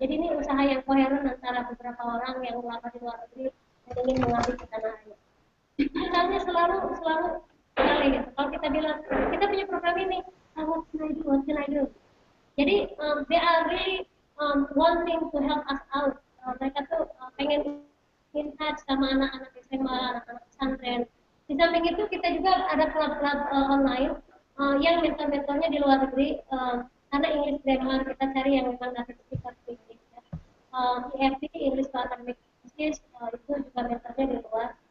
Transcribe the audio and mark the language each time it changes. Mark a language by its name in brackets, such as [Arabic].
[Indonesian] Jadi ini usaha yang koheren antara beberapa orang yang lama di luar negeri dan ingin mengabdi ke tanah air. Misalnya selalu sekali gitu. Kalau kita bilang kita punya program ini, [English] what can I do? Jadi they are really wanting to help us out. [Indonesian] Mereka tuh pengen [English] in touch [Indonesian] sama anak-anak SMA, anak-anak pesantren. Di samping itu kita juga ada klub-klub online yang mentor-mentornya di luar negeri. Karena English grammar kita cari yang memang native speaker English. EFT English for Academic Purposes itu juga mentornya di luar.